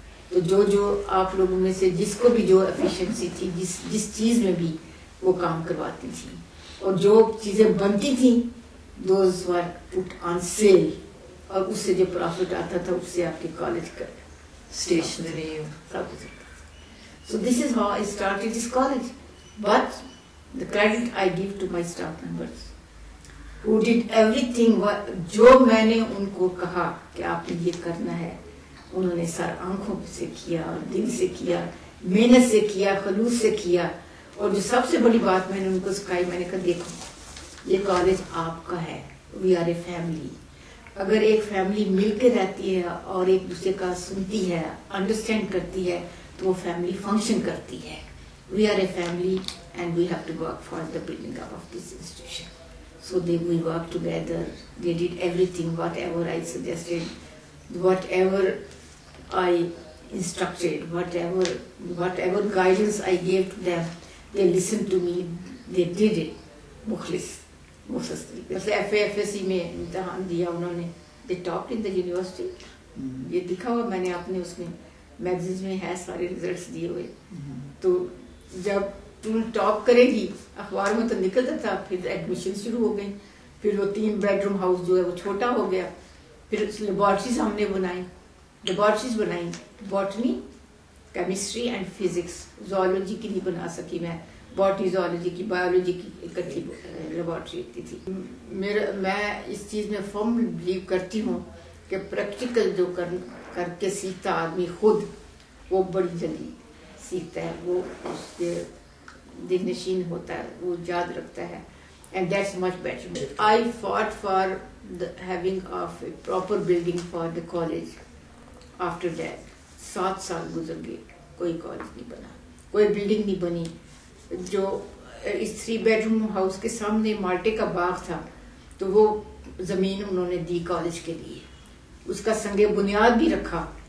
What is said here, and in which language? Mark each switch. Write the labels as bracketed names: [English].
[Urdu] تو جو آپ لوگوں میں سے جس کو بھی جو ایفیشنسی تھی, جس چیز میں بھی وہ کام کرواتی تھیں, اور جو چیزیں بنتی تھیں [English] those were put on sale, [Urdu] اور اس سے جو پروفٹ آتا تھا اس سے آپ کے کالج کا اسٹیشنری سب کچھ. [English] So this is how I started this college. But the credit I give to my staff members who did everything. [Urdu] جو میں نے ان کو کہا کہ آپ نے یہ کرنا ہے, انہوں نے سر آنکھوں سے کیا, دل سے کیا, محنت سے کیا, خلوص سے کیا. اور جو سب سے بڑی بات میں نے ان کو سکھائی, میں نے کہا دیکھو یہ کالج آپ کا ہے, [English] We are a family. [Urdu] اگر ایک فیملی مل کے رہتی ہے اور ایک دوسرے کا سنتی ہے, انڈرسٹینڈ کرتی ہے, تو وہ فیملی فنکشن کرتی ہے. [English] We are a family and we have to work for the building up of this institution. So we work together, they did everything whatever I suggested, whatever I instructed, whatever guidance I gave to them, they listened to me, they did it. [Urdu] مخلص طریقے سے. FAFSC میں امتحان دیا انہوں نے, [English] they topped in the university. [Urdu] یہ دکھا ہوا میں نے اپنے اس میں میگزینز میں ہے سارے ریزلٹس دیے ہوئے. تو جب تم ٹاپ کرے گی, اخبار میں تو نکلتا تھا, پھر ایڈمیشن شروع ہو گئی, پھر وہ 3 بیڈروم ہاؤس جو ہے وہ چھوٹا ہو گیا, پھر لیبارٹریز ہم نے بنائی, لیبارٹریز بنائی, botany, chemistry and physics. Zoology کی نہیں بنا سکی میں, باٹنی زوالوجی کی, بایولوجی کی اکٹھی لیبارٹری ہوتی تھی. میں اس چیز میں [English] firm believe [Urdu] کرتی ہوں کہ پریکٹیکل جو کر کے سیکھتا آدمی خود, وہ بڑی جلدی سیکھتا ہے, وہ اس کے دل نشین ہوتا ہے, وہ یاد رکھتا ہے. [English] And that's much better. I fought for the having of a proper building for the college. After that [Urdu] 7 سال گزر گئے, کوئی کالج نہیں بنا, کوئی بلڈنگ نہیں بنی. جو اس 3 بیڈروم ہاؤس کے سامنے مالٹے کا باغ تھا, تو وہ زمین انہوں نے دی کالج کے لیے, اس کا سنگ بنیاد بھی رکھا.